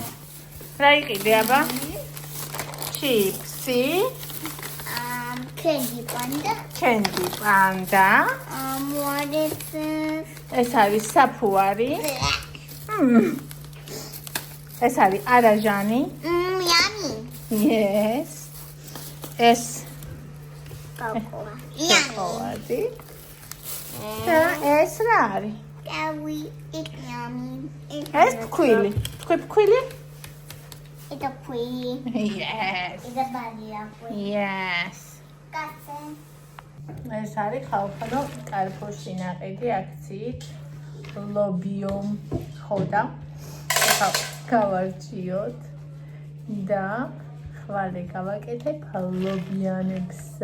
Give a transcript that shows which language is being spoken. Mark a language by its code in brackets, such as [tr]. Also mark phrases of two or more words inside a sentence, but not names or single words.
[ka] რა იყიდე აბა? ჩიპსი. [en] Candy panda. [ka] ეს არის საფუარი. ეს არის არაჟანი. [en] Yummy. Yes. [ka] ეს [en] Yummy. [ka] და ეს რა არის? [en] Yummy. [ka] ეს ფქვილი. თქვი ფქვილი? [en] It's a pretty. Yes. It's a vanilla pretty. Yes. [ka] ეს არის ხალხო კარფოში ნაყიდი აქციით ლობიომ ხოდა ეხლა გავარჩიოთ და ხვალე გავაკეთებ ლობიანებს